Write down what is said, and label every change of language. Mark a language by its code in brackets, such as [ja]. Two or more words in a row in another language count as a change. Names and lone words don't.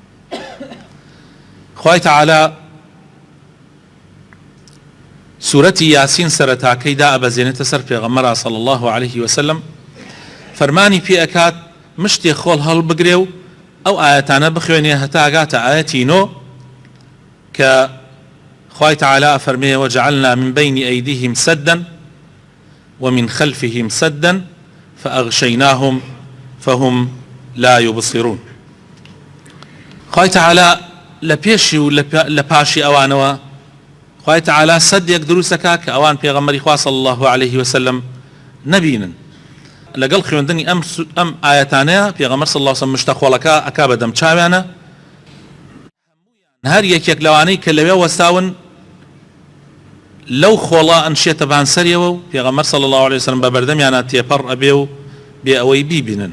[ckb] خوای تەعالا سورەتی یاسین سەرەتاکەی دائەبەزێنێتە سەر پێغەمبەر [ar] صلی الله عليه وسلم، [ckb] فەرمانی پێ ئەکات مشتێک خۆڵ هەڵبگرێ و ئەو ئاەتانە بخوێنێ هەتا ئەگاتە ئاەتی 9 کە خوای تەعالا فەرمێ [ar] وجعلنا من بين أيديهم سدا ومن خلفهم سدا فأغشيناهم فهم لا يبصرون. [ckb] خوای تەعالا لە پێشی و لە پاشی ئەوانەوە خوای تەعالا سەدێک دروستەکا کە ئەوان پێغەمبەری خوا [ar] صلی الله عليه وسلم [ckb] نەبینن. لەگەڵ خوێندنی ئەم ئاەتانەیە پێغەمبەر [ar] صلی الله عليه وسلم [ckb] مشتە خۆڵەکە ئەکا بەدەم چاویانە، هەر یەکێک لەوانەی کە لەوێ وەستاون لەو خۆڵە ئەنشێتە بانسەریەوە و پێغەمبەر [ar] صلی الله عليه وسلم [ckb] بە بەردەمیانە تێپەڕ ئەبێ و بێ ئەوەی بیبینن.